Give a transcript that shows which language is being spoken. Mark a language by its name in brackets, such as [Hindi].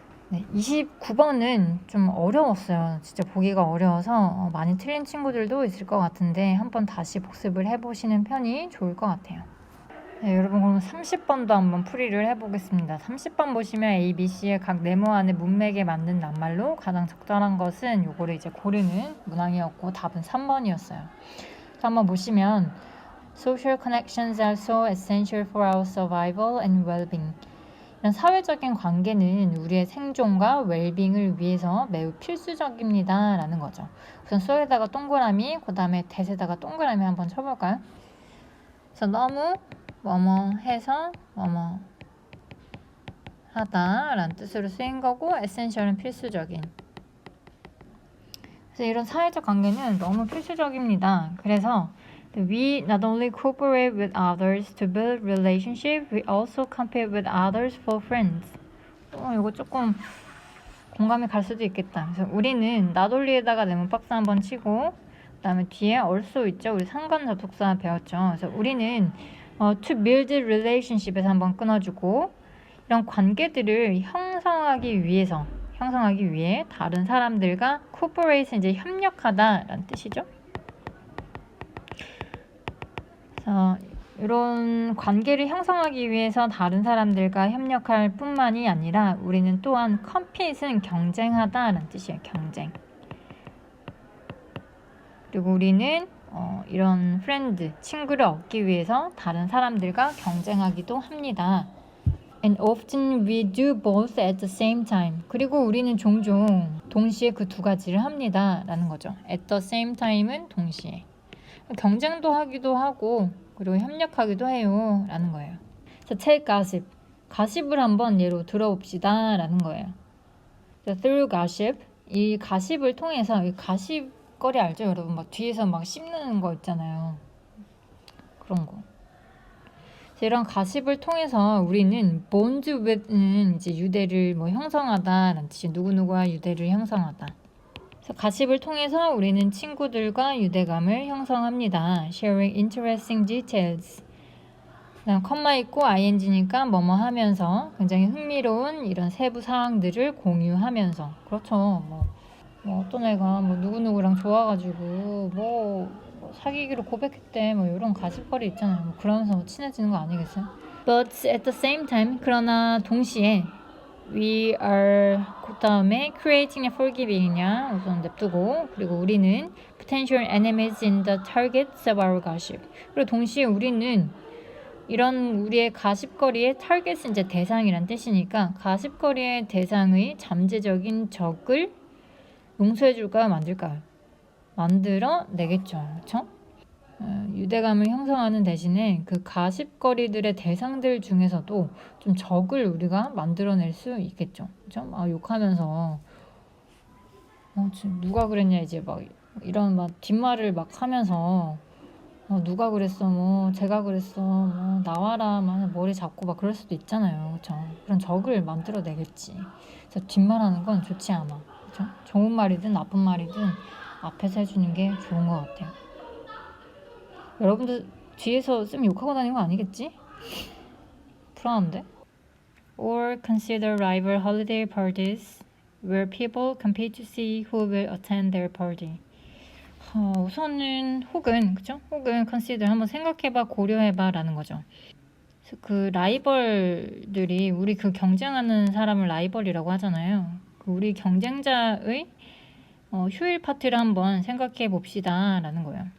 [Korean] 네, 29번은 좀 어려웠어요. 진짜 보기가 어려워서 많이 틀린 친구들도 있을 것 같은데 한번 다시 복습을 해보시는 편이 좋을 것 같아요. 네, 여러분 그럼 30번도 한번 풀이를 해보겠습니다. 30번 보시면 A, B, C의 각 네모 안에 문맥에 맞는 낱말로 가장 적절한 것은 요거를 이제 고르는 문항이었고 답은 3번이었어요. [English] 한번 보시면 Social connections are so essential for our survival and well-being. [Korean] 이런 사회적인 관계는 우리의 생존과 웰빙을 위해서 매우 필수적입니다. 라는 거죠. 우선 쏘에다가 동그라미, 그 다음에 대에다가 동그라미 한번 쳐볼까요? 그래서 너무 뭐뭐 해서 뭐뭐 하다 라는 뜻으로 쓰인 거고 에센셜은 필수적인. 그래서 이런 사회적 관계는 너무 필수적입니다. 그래서 [English] we not only cooperate with others to build relationship, we also compete with others for friends. [Korean] 이거 조금 공감이 갈 수도 있겠다. 그래서 우리는 나돌리에다가 네모 박스 한번 치고 그다음에 뒤에 also 있죠. 우리 상관 접속사 배웠죠. 그래서 우리는 [English] to build relationship [Korean] 에서 한번 끊어주고 이런 관계들을 형성하기 위해 다른 사람들과 cooperate 이제 협력하다라는 뜻이죠. 그래서 이런 관계를 형성하기 위해서 다른 사람들과 협력할 뿐만이 아니라 우리는 또한 compete는 경쟁하다라는 뜻이에요. 경쟁. 그리고 우리는 이런 friend, 친구를 얻기 위해서 다른 사람들과 경쟁하기도 합니다. [English] And often we do both at the same time. [Korean] 그리고 우리는 종종 동시에 그 두 가지를 합니다. 라는 거죠. [English] At the same time은 [Korean] 동시에. 경쟁도 하기도 하고 그리고 협력하기도 해요. 라는 거예요. 그래서 [English] take gossip. [Korean] 가십을 한번 예로 들어봅시다. 라는 거예요. 그래서 [English] through gossip. [Korean] 이 가십을 통해서 이 가십거리 알죠? 여러분 막 뒤에서 막 씹는 거 있잖아요. 그런 거. 이런 가십을 통해서 우리는 [English] bond with [Korean] 는 이제 유대를 형성하다라는 뜻이 누구누구와 유대를 형성하다. 그래서 가십을 통해서 우리는 친구들과 유대감을 형성합니다. [English] Sharing interesting details. [Korean] 그다음 컴마 있고 ing니까 뭐뭐 하면서 굉장히 흥미로운 이런 세부 사항들을 공유하면서 그렇죠. 어떤 애가 누구누구랑 좋아가지고 사귀기로 고백했대 이런 가십거리 있잖아요. 그러면서 친해지는 거 아니겠어요? [English] But at the same time [Korean] 그러나 동시에 [English] we are [Korean] 그 다음에 [English] creating and forgiving이냐 [Korean] 우선 냅두고 그리고 우리는 [English] potential enemies in the targets of our gossip. [Korean] 그리고 동시에 우리는 이런 우리의 가십거리의 target은 이제 대상이란 뜻이니까 가십거리의 대상의 잠재적인 적을 용서해줄까요? 만들까요? 만들어내겠죠. 그렇죠? 유대감을 형성하는 대신에 그 가십거리들의 대상들 중에서도 좀 적을 우리가 만들어낼 수 있겠죠. 그렇죠? 욕하면서 누가 그랬냐 이제 이런 뒷말을 하면서 누가 그랬어 제가 그랬어 나와라 머리 잡고 그럴 수도 있잖아요. 그렇죠? 그런 적을 만들어내겠지. 그래서 뒷말하는 건 좋지 않아. 그렇죠? 좋은 말이든 나쁜 말이든 앞에서 해주는 게 좋은 것 같아요. 여러분들 뒤에서 쌤 욕하고 다니는 거 아니겠지? 불안한데? [English] Or consider rival holiday parties where people compete to see who will attend their party. [Korean] 우선은 혹은 consider 한번 생각해봐 고려해봐 라는 거죠. 그 라이벌들이 우리 그 경쟁하는 사람을 라이벌이라고 하잖아요. 우리 경쟁자의 휴일 파티를 한번 생각해 봅시다 라는 거예요.